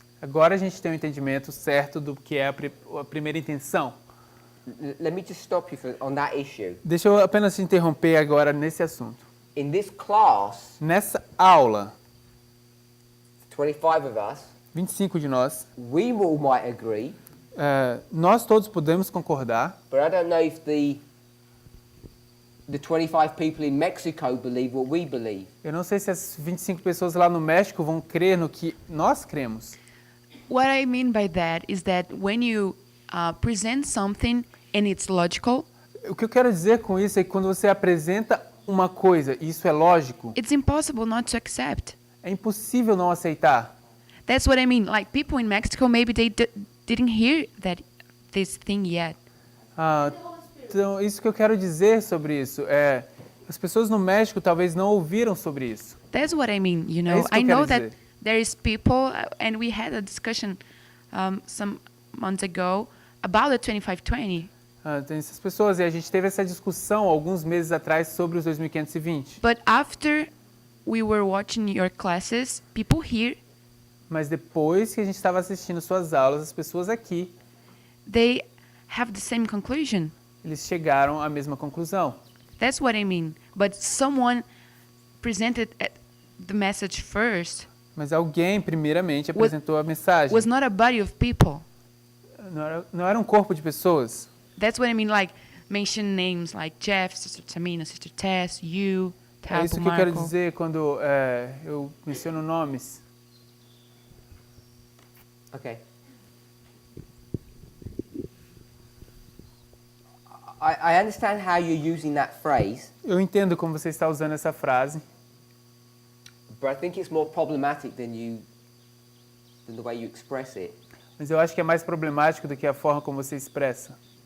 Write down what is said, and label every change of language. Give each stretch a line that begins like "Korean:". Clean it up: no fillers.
Portuguese: Agora a gente tem um entendimento certo do que é a primeira intenção.
English: Let me just stop you on that issue.
Portuguese: Deixa eu apenas te interromper agora nesse assunto.
English: In this class,
Portuguese: nessa aula,
English: 25 of us,
Portuguese: 25 de nós,
English: we all might agree.
Portuguese: Nós todos podemos concordar.
English: But I don't know if the 25 people in Mexico believe what we believe.
Portuguese: Eu não sei se as 25 pessoas lá no México vão crer no que nós cremos.
English: What I mean by that is that when you present something and it's logical.
Portuguese: O que eu quero dizer com isso é que quando você apresenta uma coisa e isso é lógico,
English: it's impossible not to accept.
Portuguese: É impossível não aceitar.
English: That's what I mean. Like people in Mexico, maybe they didn't hear this thing yet.
Portuguese: Então, isso que eu quero dizer sobre isso é as pessoas no México talvez não ouviram sobre isso.
English: That's what I mean, you know. I know that there is people, and we had a discussion some months ago about the 2520.
Portuguese: Tem essas pessoas e a gente teve essa discussão alguns meses atrás sobre os 2520.
English: But after we were watching your classes, people here.
Portuguese: Mas depois que a gente estava assistindo suas aulas, as pessoas aqui,
English: they have the same conclusion.
Portuguese: Eles chegaram à mesma conclusão.
English: That's what I mean. But someone presented the message first.
Portuguese: Mas alguém primeiramente apresentou a mensagem.
English: Was not a body of people.
Portuguese: Não era um corpo de pessoas.
English: That's what I mean, like mention names like Jeff, Sister Tamina, Sister Tess, you, Tapo,
Portuguese: É isso que
English: Marco.
Portuguese: eu quero dizer quando eu menciono nomes.
English: Okay. I understand how you're using that phrase.
Portuguese: Eu entendo como você está usando essa frase.
English: But I think it's more problematic than the way you express it.
Portuguese: Mas eu acho que é mais problemático do que a forma como você expressa.